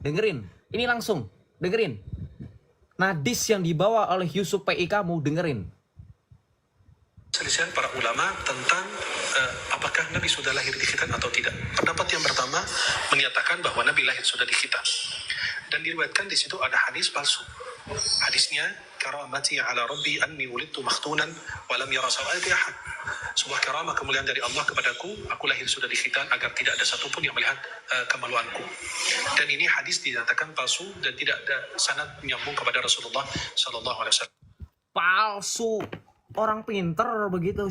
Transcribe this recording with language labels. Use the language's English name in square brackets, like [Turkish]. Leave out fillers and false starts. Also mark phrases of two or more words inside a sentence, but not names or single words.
[Indonesian] Dengerin, ini langsung, dengerin. Nadis yang dibawa oleh Yusuf PI kamu, dengerin. Selisihan para ulama tentang apakah Nabi sudah lahir di khitan atau tidak. Pendapat yang pertama menyatakan bahwa Nabi lahir sudah di khitan. Dan diriwayatkan di situ ada hadis palsu. Hadisnya, [Arabic] كرامتي على ربي أني ولدت مختونا ولم ير سوأتي أحد. [Indonesian] Sebuah karamah kemuliaan dari Allah kepadaku, aku lahir sudah di khitan agar tidak ada satupun yang melihat kemaluanku. Dan ini hadis dinyatakan palsu dan tidak ada sanad menyambung kepada Rasulullah [Arabic] صلى الله عليه وسلم. [Indonesian] Palsu. Orang pinter begitu.